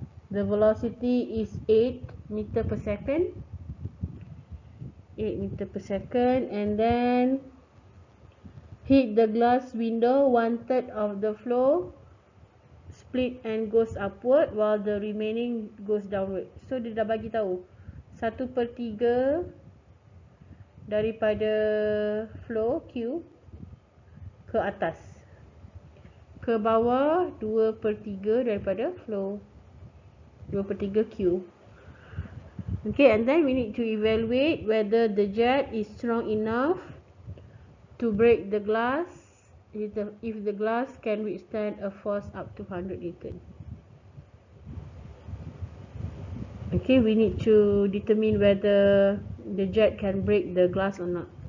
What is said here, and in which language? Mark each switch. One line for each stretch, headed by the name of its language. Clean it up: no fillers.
English: The velocity is 8 meter per second. 8 meter per second, and then hit the glass window 1/3 of the flow split and goes upward while the remaining goes downward.
Malay: So dia dah bagi tahu 1/3 daripada flow Q ke atas, ke bawah 2/3 daripada flow 2/3 Q.
English: Okay, and then we need to evaluate whether the jet is strong enough to break the glass if the glass can withstand a force up to 100 Newton. Okay, we need to determine whether the jet can break the glass or not.